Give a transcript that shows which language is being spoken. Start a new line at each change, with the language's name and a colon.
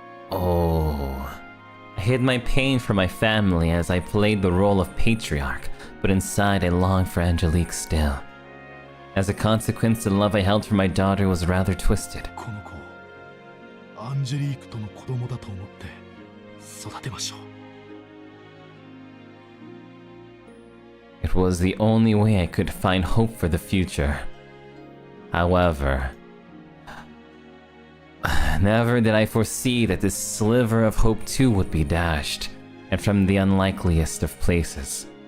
English: Oh. I hid my pain from my family as I played the role of patriarch, but inside I longed for Angelique still. As a consequence, the love I held for my daughter was rather twisted.
Japanese: この子をアンジェリークとの子供だと思って育てましょう。
English: It was the only way I could find hope for the future. However, never did I foresee that this sliver of hope too would be dashed, and from the unlikeliest of places.